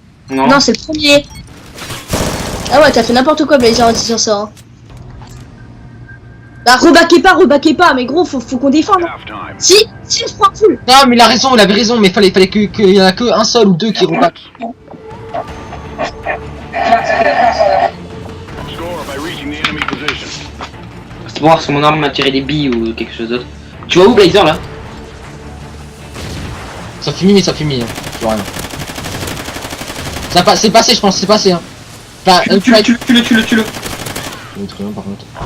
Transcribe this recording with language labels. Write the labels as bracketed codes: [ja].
[fr] Non, c'est le premier. Ah ouais, t'as fait n'importe quoi, Blazer, en disant ça. Hein. Bah, rebaquez pas, mais gros, faut qu'on défende. Hein. [en] Halftime. [fr] Si, on se prend full. Non, mais il avait raison, mais fallait qu'il y en a que un seul ou deux qui rebattent. [en] Score by reaching the enemy position. [fr] C'est pour voir si mon arme m'a tiré des billes ou quelque chose d'autre. Tu vois où Blazer là? Ça fume, hein. Je vois rien. C'est passé, je pense, c'est passé, hein. Enfin, Tue-le. Il est très bien, par contre.